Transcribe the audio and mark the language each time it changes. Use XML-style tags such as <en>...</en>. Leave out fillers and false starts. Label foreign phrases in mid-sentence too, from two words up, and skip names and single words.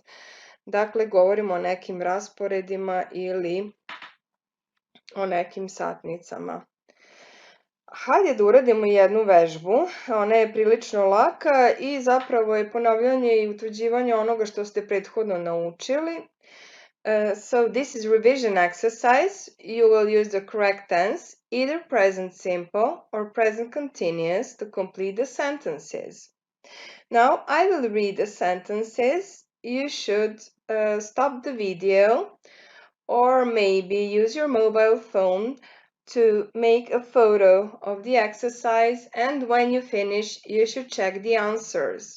<sr>Dakle, govorimo o nekim rasporedima ili o nekim satnicama. Hajde da uradimo jednu vežbu, ona je prilično laka i zapravo je ponavljanje i utvrđivanje onoga što ste prethodno naučili.</sr> <en>So this is revision exercise. You will use the correct tense, either present simple or present continuous, to complete the sentences. Now I will read the sentences. You should stop the video or maybe use your mobile phone to make a photo of the exercise, and when you finish, you should check the answers.</en>